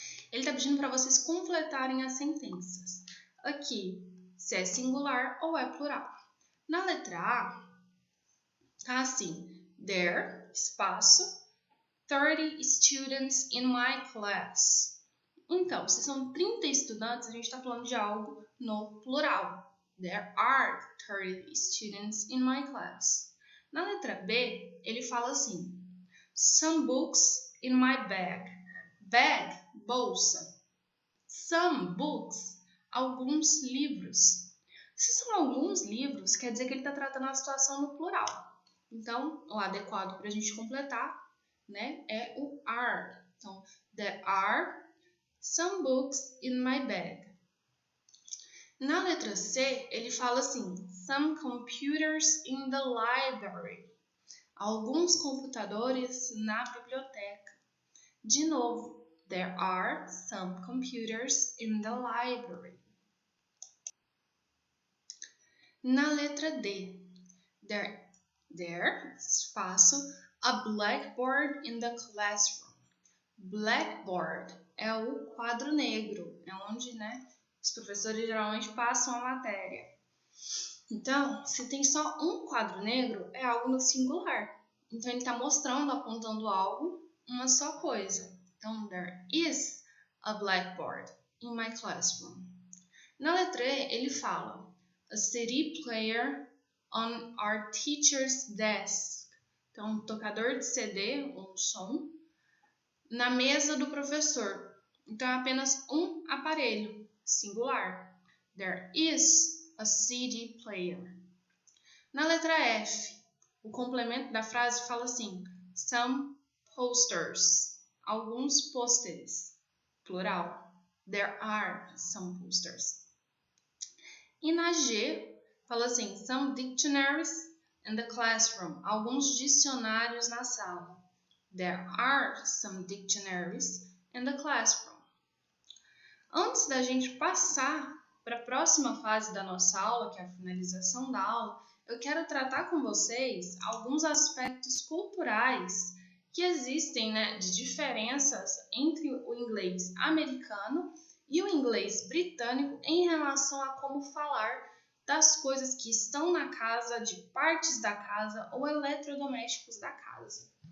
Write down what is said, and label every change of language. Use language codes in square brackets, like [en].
[pt] Ele está pedindo para vocês completarem as sentenças. Aqui, se é singular ou é plural. Na letra A, tá assim, [en] there, [pt] espaço, [en] 30 students in my class. [pt] Então, se são 30 estudantes, a gente está falando de algo no plural. [en] There are 30 students in my class. [pt] Na letra B, ele fala assim, [en] some books in my bag. [pt] Bag, bolsa. [en] Some books, [pt] alguns livros. Se são alguns livros, quer dizer que ele está tratando a situação no plural. Então, o adequado para a gente completar, né, é o are. Então, [en] there are some books in my bag. [pt] Na letra C, ele fala assim, [en] some computers in the library. [pt] Alguns computadores na biblioteca. De novo, [en] there are some computers in the library. [pt] Na letra D, [en] there, [pt] espaço, [en] a blackboard in the classroom. [pt] Blackboard é o quadro negro, é onde, né, os professores geralmente passam a matéria. Então, se tem só um quadro negro, é algo no singular. Então, ele está mostrando, apontando algo, uma só coisa. Então, [en] there is a blackboard in my classroom. [pt] Na letra E, ele fala, [en] a CD player on our teacher's desk. [pt] Então, um tocador de CD, um som, na mesa do professor. Então, é apenas um aparelho, singular. [en] There is a CD player. [pt] Na letra F, o complemento da frase fala assim, [en] some posters, [pt] alguns pôsteres, plural. [en] There are some posters. [pt] E na G, fala assim, [en] some dictionaries in the classroom, [pt] alguns dicionários na sala. [en] There are some dictionaries in the classroom. [pt] Antes da gente passar para a próxima fase da nossa aula, que é a finalização da aula, eu quero tratar com vocês alguns aspectos culturais que existem, né, de diferenças entre o inglês americano e o inglês britânico em relação a como falar das coisas que estão na casa, de partes da casa ou eletrodomésticos da casa.